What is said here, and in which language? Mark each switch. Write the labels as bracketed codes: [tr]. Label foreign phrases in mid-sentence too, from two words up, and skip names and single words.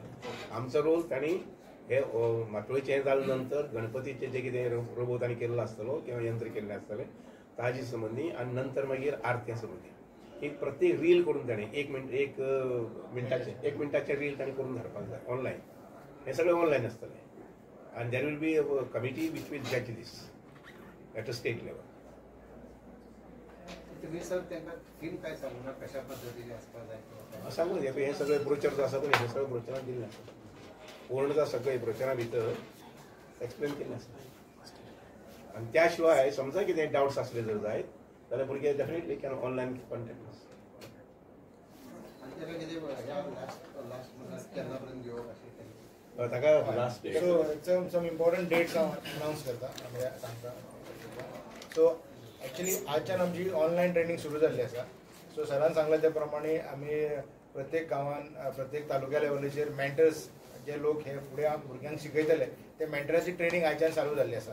[kok] आमचो रोल तांणी हे माटोळेचें हें जाले नंतर गणपतीचे जे कितें रोबो तांणी केल्लो आसतलो किंवा यंत्र केल्लें आसतलें ताजे संबंदी आनी नंतर मागीर आरत्या संबंदी एक प्रत्येक रील करून ताणें 1 मिनटाचें रील ताणें करून धाडपाक जाय ऑनलायन. हें सगळें ऑनलायन आसतलें. [en] आनी there will be a committee which will judge this at a state level. [mr] तुम्ही सर त्यांना थीम काय सांगणार कशा पद्धतीने [kok] आसपास जाय सांगून हे सगळे ब्रोचर जो आसा पळय हे सगळें ब्रोचरान दिल्लें आसा. पूर्णता सगळें ब्रोचरा भितर एक्सप्लेन केल्लें आसा. आनी त्या शिवाय समजा कितें डावट्स आसले जर जायत जाल्यार भुरगे [en] definitely can online contact us. [kok] ताका लास्ट [en] So some important dates announce [kok] करता सांगता. सो ॲक्च्युली आजच्यान आमची ऑनलायन ट्रेनिंग सुरू जाल्ली आसा. सो सरान सांगले त्या प्रमाणे आमी प्रत्येक गांवान प्रत्येक तालुक्या लेवलीचेर मेंटर्स जे लोक हे फुडें भुरग्यांक शिकयतले ते मेंटराची ट्रेनिंग आयच्यान चालू जाल्ली आसा.